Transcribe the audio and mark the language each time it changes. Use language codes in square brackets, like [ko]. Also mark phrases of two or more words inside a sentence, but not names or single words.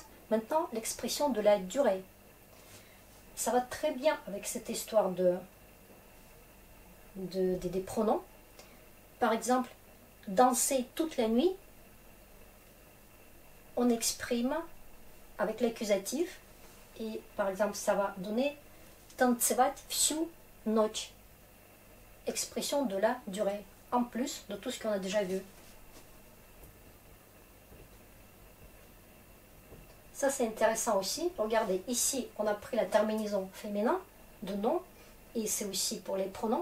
[fr] Maintenant, l'expression de la durée. Ça va très bien avec cette histoire des pronoms. Par exemple, danser toute la nuit, on exprime avec l'accusatif et par exemple ça va donner [ru] танцевать всю ночь. [fr] Expression de la durée, en plus de tout ce qu'on a déjà vu. Ça c'est intéressant aussi. Regardez, ici on a pris la terminaison féminin de nom et c'est aussi pour les pronoms.